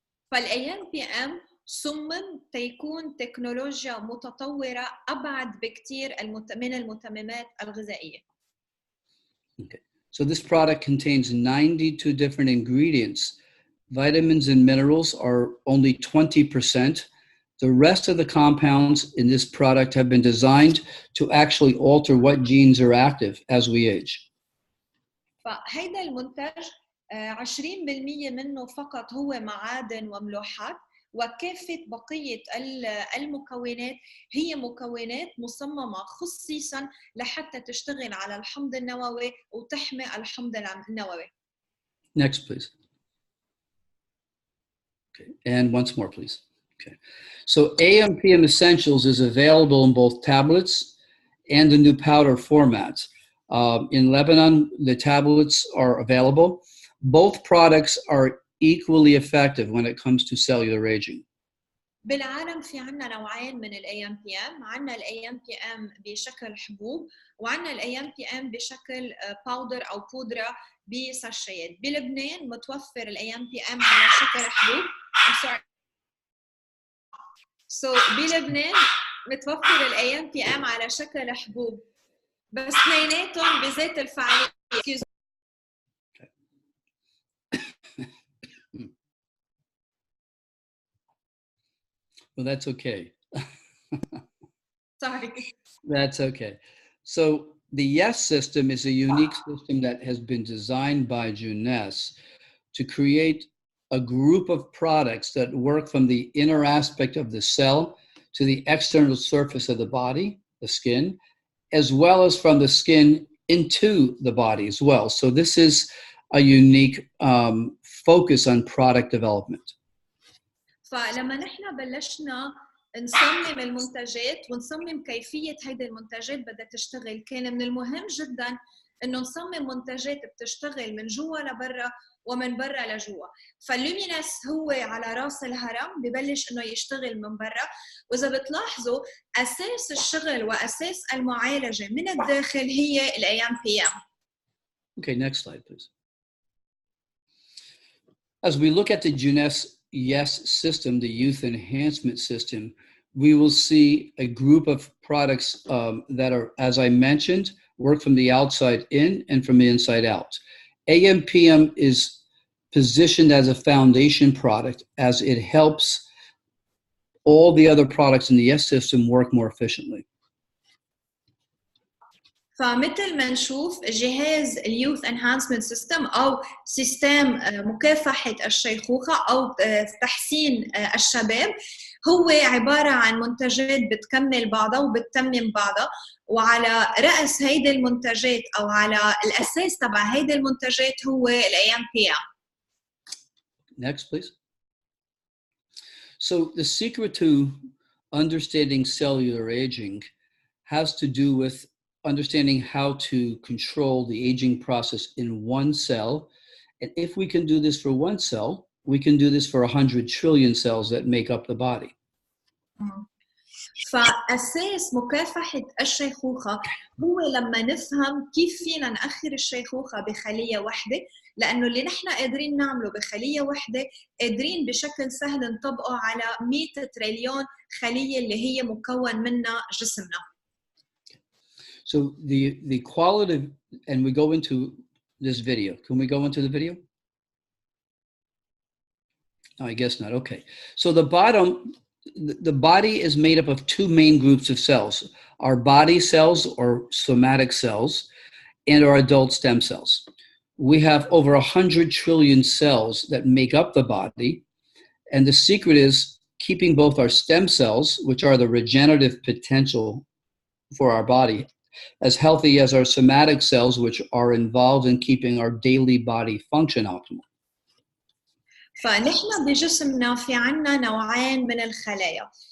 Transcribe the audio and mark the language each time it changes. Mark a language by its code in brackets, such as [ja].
[ar] فال-AMPM صمم تيكون تكنولوجيا متطورة أبعد بكتير من المتممات الغذائية. [en] Okay. So this product contains 92 different ingredients. Vitamins and minerals are only 20%. The rest of the compounds in this product have been designed to actually alter what genes are active as we age. [ar] فهيدا المنتج 20% منه فقط هو معادن وملوحات وكافة بقية المكونات هي مكونات مصممة خصيصا لحتى تشتغل على الحمض النووي وتحمي الحمض النووي. [en] Next, please. Okay. And once more, please. Okay. So AMPM Essentials is available in both tablets and the new powder formats. In Lebanon, the tablets are available. Both products are equally effective when it comes to cellular aging. [ar] بالعالم في عنا نوعين من ال-AMPM، عنا ال-AMPM بشكل حبوب وعنا ال-AMPM بشكل باودر أو بودرة بساشيات. بلبنان متوفر ال-AMPM على شكل حبوب. So بلبنان متوفر الايام بي ام على شكل حبوب بس اثنيناتهم بذات الفعاليه. [en] Well, that's okay. Sorry. That's okay. So the YES system is a unique system that has been designed by Jeunesse to create a group of products that work from the inner aspect of the cell to the external surface of the body, the skin, as well as from the skin into the body as well. So this is a unique focus on product development. [ar] فلما نحن بلشنا نصمم المنتجات ونصمم كيفية هيدي المنتجات بدها تشتغل، كان من المهم جدا انه نصمم منتجات بتشتغل من جوا لبرا ومن برا لجوا. فاللومينس هو على راس الهرم ببلش انه يشتغل من برا، واذا بتلاحظوا اساس الشغل واساس المعالجة من الداخل هي الايام بي ام. [en] Okay, next slide, please. As we look at the Jeunesse YES system, the youth enhancement system, we will see a group of products that are, as I mentioned, work from the outside in and from the inside out. AMPM is positioned as a foundation product as it helps all the other products in the YES system work more efficiently. [ar] فمثل ما نشوف جهاز اليوث انهانسمنت سيستم او سيستم مكافحه الشيخوخه او تحسين الشباب هو عباره عن منتجات بتكمل بعضها وبتتمم بعضها، وعلى راس هيدي المنتجات او على الاساس تبع هيدي المنتجات هو الايام بي ام. [en] Next, please. So the secret to understanding cellular aging has to do with understanding how to control the aging process in one cell. And if we can do this for one cell, we can do this for 100 trillion cells that make up the body. [ar] فأساس مكافحة الشيخوخة هو لما نفهم كيف فينا نأخر الشيخوخة بخلية واحدة، لأنه اللي نحن قادرين نعمله بخلية واحدة قادرين بشكل سهل نطبقه على 100 تريليون خلية اللي هي مكون منها جسمنا. [en] So the quality, and we go into this video. Can we go into the video? No, I guess not. Okay. So the body is made up of two main groups of cells, our body cells or somatic cells and our adult stem cells. We have over 100 trillion cells that make up the body. And the secret is keeping both our stem cells, which are the regenerative potential for our body, as healthy as our somatic cells, which are involved in keeping our daily body function optimal. [ar] فنحن بجسمنا في عنا نوعين من الخلايا.